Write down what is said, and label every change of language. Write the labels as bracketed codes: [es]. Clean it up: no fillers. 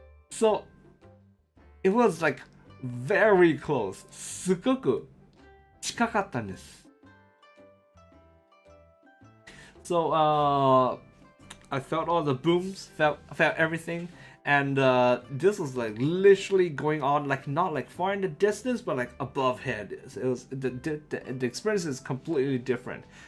[en] So, it was like very close. [ja] すごく近かったんです。 [en] So, I felt all the booms, felt everything, and this was like literally going on, like not like far in the distance, but like above head. It was the experience is completely different.